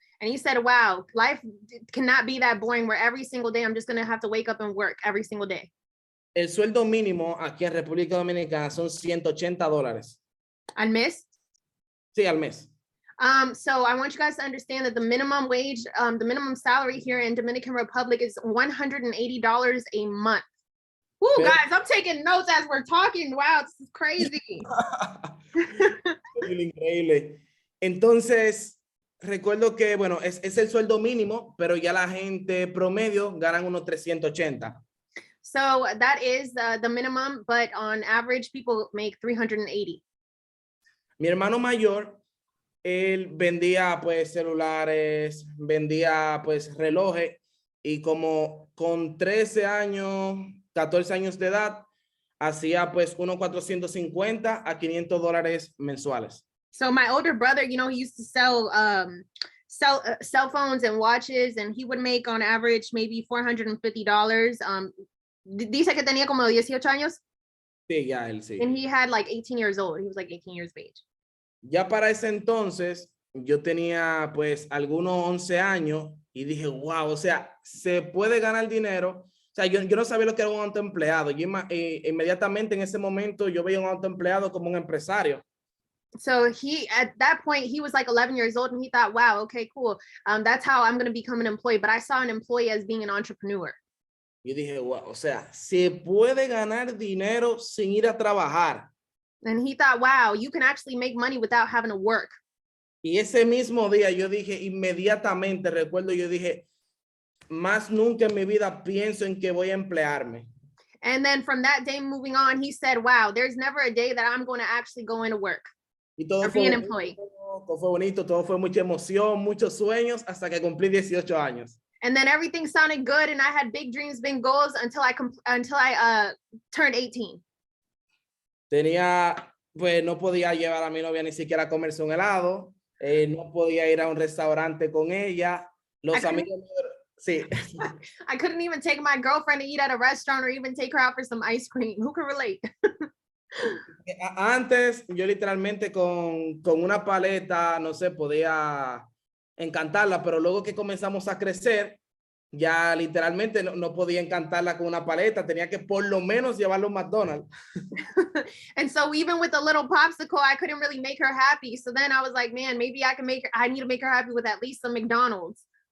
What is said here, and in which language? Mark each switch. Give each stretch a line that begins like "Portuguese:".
English: And he said, wow, life cannot be that boring where every single day I'm just going to have to wake up and work every single day.
Spanish: El sueldo mínimo aquí en República Dominicana son $180. Al mes? Sí, al mes.
English: So I want you guys to understand that the minimum wage, the minimum salary here in Dominican Republic is $180 a month. Woo, guys, I'm taking notes as we're talking. Wow, this is crazy.
Spanish: Increíble. Entonces, recuerdo que, bueno, es el sueldo mínimo, pero ya la gente promedio ganan unos 380.
English: So that is the minimum, but on average, people make 380.
Spanish: Mi hermano mayor, él vendía pues celulares, vendía pues relojes y como con 13 años, 14 años de edad, hacía pues unos 450 a $500 mensuales.
English: So my older brother, he used to sell cell phones and watches, and he would make on average maybe $450.
Spanish: Dice que tenía como 18 años. Sí, ya él sí.
English: And he had like 18 years old. He was like 18 years of age.
Spanish: Ya para ese entonces, yo tenía pues algunos 11 años y dije, wow, o sea, se puede ganar dinero. O sea, yo no sabía lo que era un autoempleado. Yo inmediatamente en ese momento yo veía un autoempleado como un empresario.
English: So at that point, he was like 11 years old and he thought, wow, okay, cool. That's how I'm going to become an employee. But I saw an employee as being an entrepreneur.
Spanish: Yo dije, wow, o sea, se puede ganar dinero sin ir a trabajar.
English: And he thought, wow, you can actually make money without having to work.
Spanish: Y ese mismo día yo dije, inmediatamente, recuerdo, yo dije, más nunca en mi vida pienso en que voy a emplearme.
English: And then from that day moving on, he said, wow, there's never a day that I'm going to actually go into work
Spanish: Y todo
English: or
Spanish: fue
English: be an
Spanish: bonito,
English: employee.
Spanish: todo fue bonito, todo fue mucha emoción, muchos sueños, hasta que cumplí 18 años.
English: And then everything sounded good, and I had big dreams, big goals until I turned 18.
Spanish: Tenía, pues no podía llevar a mi novia ni siquiera a comerse un helado, no podía ir a un restaurante con ella, los amigos, sí.
English: I couldn't even take my girlfriend to eat at a restaurant or even take her out for some ice cream. Who can relate?
Spanish: Antes yo literalmente con una paleta, no sé, podía encantarla, pero luego que comenzamos a crecer, ya literalmente no podía encantarla con una paleta, tenía que por lo menos llevarlo a un McDonald's.
English: And so even with a little popsicle, I couldn't really make her happy. So then I was like, man, maybe I need to make her happy with at least some McDonald's.